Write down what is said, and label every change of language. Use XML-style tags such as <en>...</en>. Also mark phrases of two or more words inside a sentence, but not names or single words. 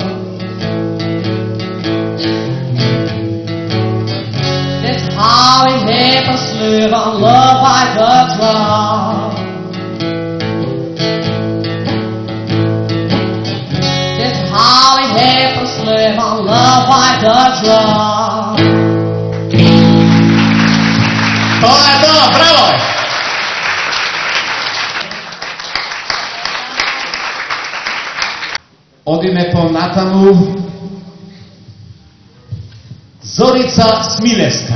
<en>How it happens, live on love by the drum. That's how it happens, live on love by the drum.</en> <mk>Тоа е тоа, браво! Одиме понатаму. Зорица Смилевска.</mk>